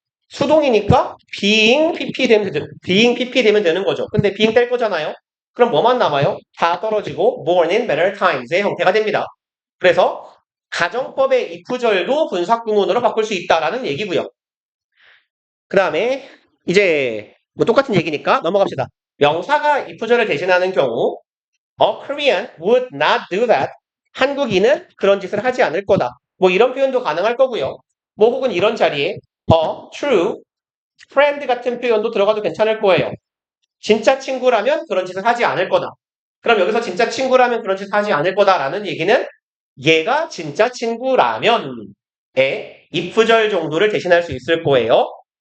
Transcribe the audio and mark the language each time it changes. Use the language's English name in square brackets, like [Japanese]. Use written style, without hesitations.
[Korean] 수동이니까 being pp 되면 되는 거죠. 근데 being 뗄 거잖아요. 그럼 뭐만 남아요? 다 떨어지고 born in better times의 형태가 됩니다. 그래서 가정법의 if절도 분사구문으로 바꿀 수 있다라는 얘기고요. 그 다음에 이제 뭐 똑같은 얘기니까 넘어갑시다. 명사가 if절을 대신하는 경우 [English] A Korean would not do that. [Korean] 한국인은 그런 짓을 하지 않을 거다. 뭐 이런 표현도 가능할 거고요. 뭐 혹은 이런 자리에 true friend 같은 표현도 들어가도 괜찮을 거예요. 진짜 친구라면 그런 짓을 하지 않을 거다. 그럼 여기서 진짜 친구라면 그런 짓을 하지 않을 거다라는 얘기는 얘가 진짜 친구라면의 if절 정도를 대신할 수 있을 거예요.